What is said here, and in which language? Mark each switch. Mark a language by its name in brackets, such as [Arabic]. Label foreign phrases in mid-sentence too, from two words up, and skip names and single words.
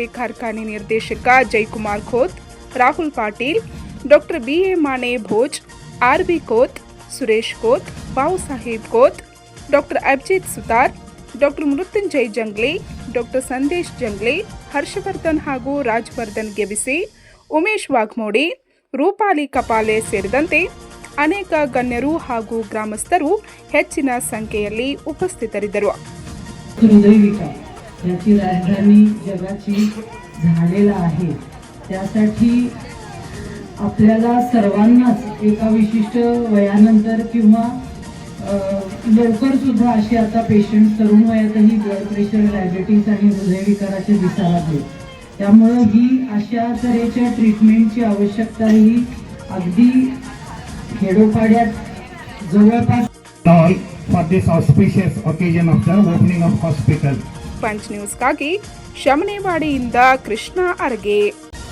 [Kannada] ಕಾರ್ಖಾನೆ ನಿರ್ದೇಶಕ ಜಯಕುಮಾರ್ ಖೋತ್, ರಾಹುಲ್ ಪಾಟೀಲ್, ಡಾಕ್ಟರ್ ಬಿಎ ಮಾನೆ ಭೋಜ್, ಆರ್ಬಿ ಕೋತ್, ಸುರೇಶ್ ಕೋತ್, ಬಾವು ಸಾಹೇಬ್ ಕೋತ್, ಡಾಕ್ಟರ್ ಅಭಿಜಿತ್ ಸುತಾರ್, ಡಾಕ್ಟರ್ ಮೃತ್ಯುಂಜಯ್ ಜಂಗ್ಲೆ, ಡಾಕ್ಟರ್ ಸಂದೇಶ್ ಜಂಗ್ಲೆ, ಹರ್ಷವರ್ಧನ್ ಹಾಗೂ ರಾಜವರ್ಧನ್ ಗೆವಿಸೆ, ಉಮೇಶ್ ವಾಗ್ಮೋಡಿ, ರೂಪಾಲಿ ಕಪಾಲೆ ಸೇರಿದಂತೆ ಅನೇಕ ಗಣ್ಯರು ಹಾಗೂ ಗ್ರಾಮಸ್ಥರು ಹೆಚ್ಚಿನ ಸಂಖ್ಯೆಯಲ್ಲಿ उपस्थितरिद्ದರು. [Marathi] हृदयविकार याची राजधानी जगाची झालेला आहे. त्यासाठी आपल्याला सर्वांनाच एका विशिष्ट वयानंतर किंवा लवकर सुद्धा असे आता पेशंट तरुण वयातही [English] blood pressure, [Marathi] डायबिटीज आणि हृदयविकाराचे दिसायला लागले. त्यामुळे ही अशा तऱ्हेच्या ट्रीटमेंटची आवश्यकता ही अगदी खेडोपाड्यात जवळपास [English] for this auspicious occasion of the opening of hospital. [Kannada] ಪಂಚ್ ನ್ಯೂಸ್ಗಾಗಿ ಶಮನೇವಾಡಿಯಿಂದ ಕೃಷ್ಣ ಅರಗೆ.